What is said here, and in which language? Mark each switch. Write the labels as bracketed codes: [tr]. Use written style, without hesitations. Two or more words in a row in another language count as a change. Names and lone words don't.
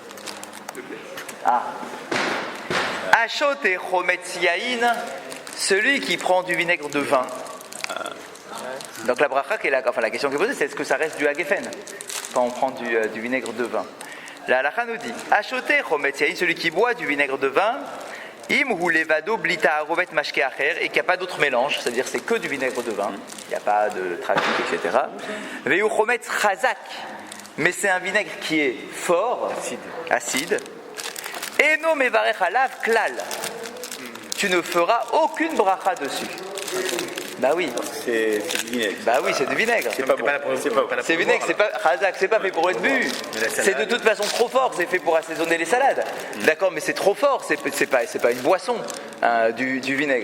[he] השותה את חומץ יין, [fr] celui qui prend du vinaigre de vin. Donc la bracha, la question qui est posée, c'est est-ce que ça reste du hagefen quand on prend du vinaigre de vin? La halakha nous dit [he] השותה חומץ יין, [fr] celui qui boit du vinaigre de vin, [he] אם הוא לבדו בלי תערובת משקה אחר, [fr] et qu'il n'y a pas d'autre mélange, c'est-à-dire c'est que du vinaigre de vin, il n'y a pas de trafic, etc. [he] והוא חומץ חזק, [fr] mais c'est un vinaigre qui est fort, acide. [he] אינו מברך עליו כלל, [fr] tu ne feras aucune bracha dessus. Bah oui. C'est du vinaigre. Bah oui, c'est du vinaigre. C'est pas bon. C'est vinaigre, c'est pas chazak, c'est pas fait pour être bu. C'est de toute façon trop fort, c'est fait pour assaisonner les salades. D'accord, mais c'est trop fort, c'est pas une boisson, du vinaigre.